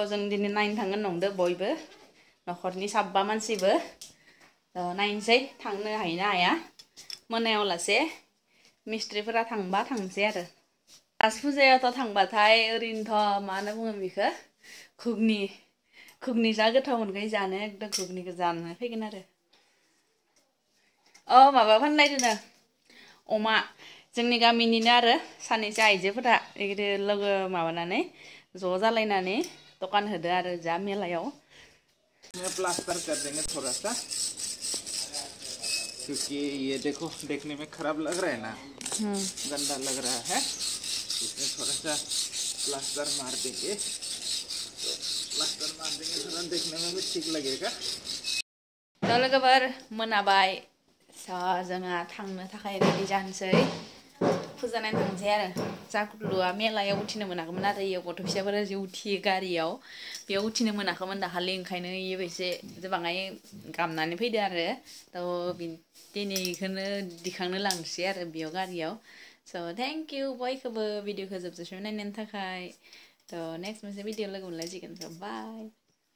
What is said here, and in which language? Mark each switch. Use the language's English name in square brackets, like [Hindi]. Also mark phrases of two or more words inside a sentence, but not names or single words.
[Bodo] जों दिनै नायनो थांगोन नंदो बयबो न'खरनि साबा मानसिबो नायनोसै थांनो हायोना हाया मोनायाव लासे मिस्ट्रिफोरा थांबा थांसै आरो राज फुजायावथ' थांबाथाय ओरैनोथ' मा होनना बुङो बेखौ घुगनि जा गोथाव मोनखायो जानो एकदम घुगनिखौ जानो फैगोन आरो माबा फानलायदोनो अमा जोंनि गामिनिनो आरो सानैसो आइजोफोरा बिदि लोगो माबानानै ज' जालायनानै दखान होदो आरो जा मेलायाव [Hindi] प्लास्टर कर देंगे थोड़ा सा क्योंकि ये देखो देखने में खराब लग रहा है ना गंदा लग रहा है इसमें थोड़ा सा प्लास्टर मार देंगे थोड़ा देखने में भी ठीक लगेगा [Bodo] दा लोगोफोर मोनाबाय जोंहा थांनो थाखाय रेडि जानोसै फुजा नायनो थांसै आरो जाकुलुआ मेलायाव उथिनो मोनाखैमोन आरो इयाव गथ' फिसाफोरा जि उथियो गारियाव बेयाव उथिनो मोनाखैमोन दाखालि ओंखायनो इयो एसे बाङाय गाबनानै फैदो आरो थ' दिनै बेखौनो दिखांनो लांसै आरो बेयाव गारियाव स' [English] thank you [Bodo] बयखौबो भिडिअखौ जोबजासिम नायनायनि थाखाय थ' नेक्स्ट मोनसे भिडिअ लोगो मोनलायसिगोन बाय